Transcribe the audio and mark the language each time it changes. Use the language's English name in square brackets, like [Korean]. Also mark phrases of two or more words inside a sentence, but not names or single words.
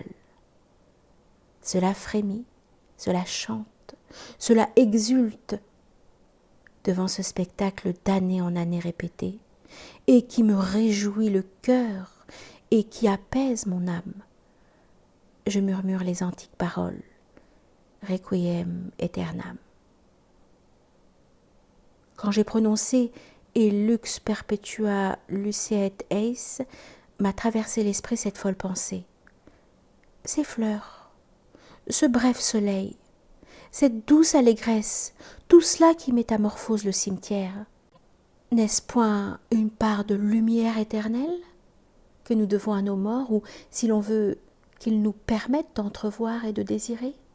[French] Cela frémit, cela chante, cela exulte devant ce spectacle d'année en année répété et qui me réjouit le cœur et qui apaise mon âme. Je murmure les antiques paroles, [Latin] Requiem aeternam. [French] Quand j'ai prononcé [Latin] Et lux perpetua luceat eis, [French] m'a traversé l'esprit cette folle pensée. Ces fleurs, ce bref soleil, cette douce allégresse, tout cela qui métamorphose le cimetière, n'est-ce point une part de lumière éternelle que nous devons à nos morts, ou, si l'on veut, qu'ils nous permettent d'entrevoir et de désirer?